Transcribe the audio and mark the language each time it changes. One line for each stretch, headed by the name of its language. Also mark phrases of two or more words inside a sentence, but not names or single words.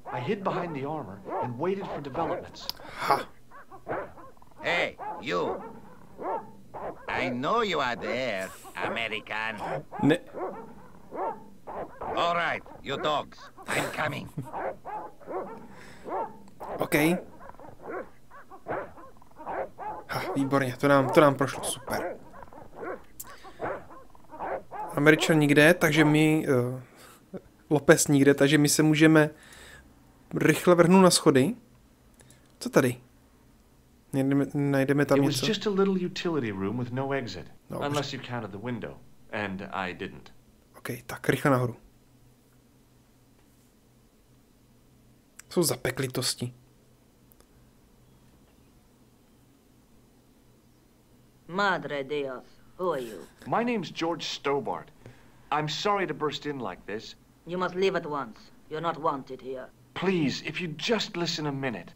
English: hid behind the armor and waited for developments. Ha. Hey, you. I know you are there, American.
Czech: Ne.
English: All right, you dogs. I'm coming. OK.
Czech: Ha, výborně, to nám prošlo, super. Američan nikde, takže my... Lopez nikde, takže my se můžeme rychle vrhnout na schody. Co tady? Najdeme tam
English: It was
Czech: něco.
English: just a little utility room with no exit. No, Unless you counted the window. And I didn't.
Czech: OK, tak rychle nahoru. Jsou zapeklitosti.
Spanish: Madre Dios,
English: who are you? My name's George Stobart. I'm sorry to burst in like this. You must leave at once. You're not wanted here. Please, if you'd just listen a minute.